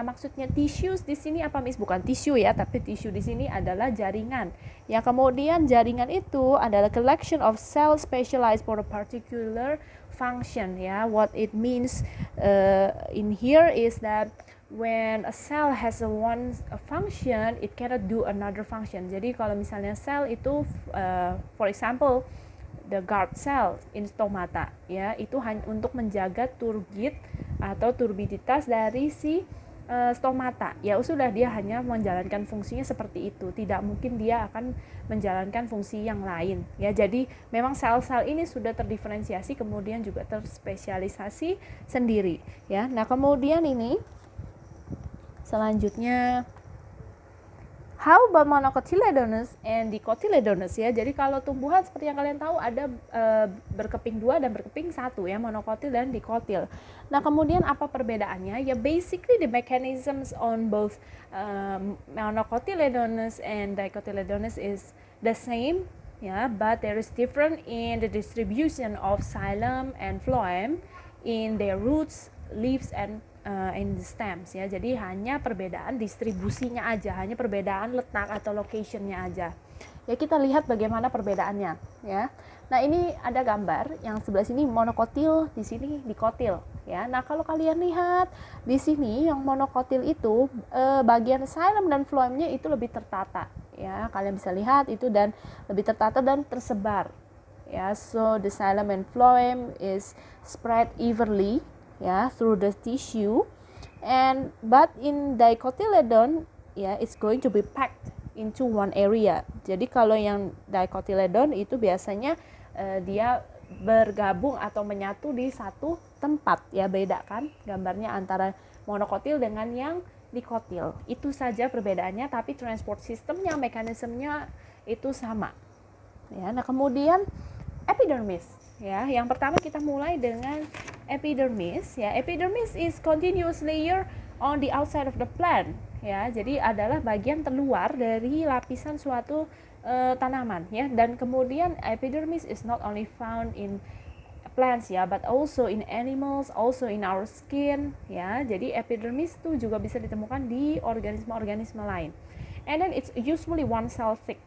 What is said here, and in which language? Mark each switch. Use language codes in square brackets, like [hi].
[id] Nah, maksudnya tissues di sini apa Miss? Bukan tisu ya, tapi tissue di sini adalah jaringan. Ya, kemudian jaringan itu adalah [en] collection of cells specialized for a particular function ya. What it means in here is that when a cell has a function, it cannot do another function. [id] Jadi kalau misalnya sel itu [en] for example the guard cell in stomata [id] ya, itu hanya untuk menjaga turgid atau turbiditas dari si stomata. Ya sudah, dia hanya menjalankan fungsinya seperti itu. Tidak mungkin dia akan menjalankan fungsi yang lain. Ya, jadi memang sel-sel ini sudah terdiferensiasi kemudian juga terspesialisasi sendiri. Ya, nah kemudian ini selanjutnya [en] how about monocotyledonous and dicotyledonous [id] ya. Jadi kalau tumbuhan seperti yang kalian tahu ada berkeping 2 dan berkeping 1 ya, monokotil dan dikotil. Nah, kemudian apa perbedaannya? [en] Ya basically the mechanisms on both monocotyledonous and dicotyledonous is the same ya, but there is different in the distribution of xylem and phloem in their roots, leaves and in the stems ya. [id] Jadi hanya perbedaan distribusinya aja, hanya perbedaan letak atau locationnya aja. Ya, kita lihat bagaimana perbedaannya ya. Nah, ini ada gambar yang sebelah sini monokotil, di sini dikotil ya. Nah, kalau kalian lihat di sini yang monokotil itu bagian xylem dan phloemnya itu lebih tertata ya. Kalian bisa lihat itu dan lebih tertata dan tersebar ya. [en] So the xylem and phloem is spread evenly ya through the tissue, but in dicotyledon ya it's going to be packed into one area. [id] Jadi kalau yang dicotyledon itu biasanya dia bergabung atau menyatu di satu tempat ya. Beda kan gambarnya antara monokotil dengan yang dikotil. Itu saja perbedaannya, tapi transport sistemnya, mekanismenya itu sama ya. Nah, kemudian epidermis ya. Yang pertama kita mulai dengan epidermis ya. [en] Epidermis is continuous layer on the outside of the plant ya. [id] Jadi adalah bagian terluar dari lapisan suatu tanaman ya. Dan kemudian [en] epidermis is not only found in plants ya, but also in animals, also in our skin ya. [id] Jadi epidermis itu juga bisa ditemukan di organisme-organisme lain. [en] And then it's usually one cell thick.